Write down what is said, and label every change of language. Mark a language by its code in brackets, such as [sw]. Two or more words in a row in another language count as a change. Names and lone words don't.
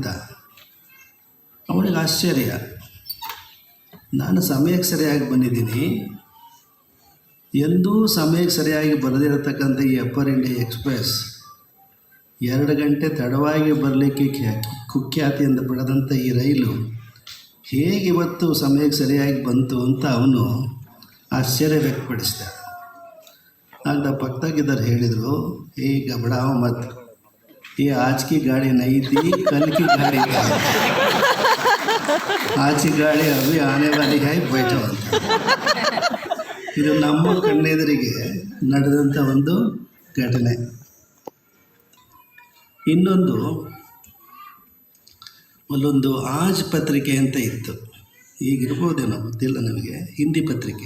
[kn] ಅವನಿಗೆ ಆಶ್ಚರ್ಯ, ನಾನು ಸಮಯಕ್ಕೆ ಸರಿಯಾಗಿ ಬಂದಿದ್ದೀನಿ, ಎಂದೂ ಸಮಯಕ್ಕೆ ಸರಿಯಾಗಿ ಬರದಿರತಕ್ಕಂಥ ಈ ಅಪ್ಪರ್ ಇಂಡಿಯಾ ಎಕ್ಸ್ಪ್ರೆಸ್ 2 ಗಂಟೆ ತಡವಾಗಿ ಬರಲಿಕ್ಕೆ ಕುಖ್ಯಾತಿಯಿಂದ ಪಡೆದಂಥ ಈ ರೈಲು ಹೇಗೆ ಇವತ್ತು ಸಮಯಕ್ಕೆ ಸರಿಯಾಗಿ ಬಂತು ಅಂತ ಅವನು ಆಶ್ಚರ್ಯ ವ್ಯಕ್ತಪಡಿಸಿದ. ಆಗ ಪಕ್ಕದಾಗಿದ್ದಾರೆ ಹೇಳಿದರು, [hi] ए घबराओ मत ये आज की गाड़ी नहीं थी, कल की गाड़ी थी, आज की गाड़ी अभी आने वाली है, बैठो ಅಂತ. [kn] ಇದು ನಮ್ಮ ಕಣ್ಣೆದುರಿಗೆ ನಡೆದಂಥ ಒಂದು ಘಟನೆ. ಇನ್ನೊಂದು, ಅಲ್ಲೊಂದು ಆಜ್ ಪತ್ರಿಕೆ ಅಂತ ಇತ್ತು, ಈಗಿರ್ಬೋದೇನೋ ಗೊತ್ತಿಲ್ಲ ನಮಗೆ, ಹಿಂದಿ ಪತ್ರಿಕೆ.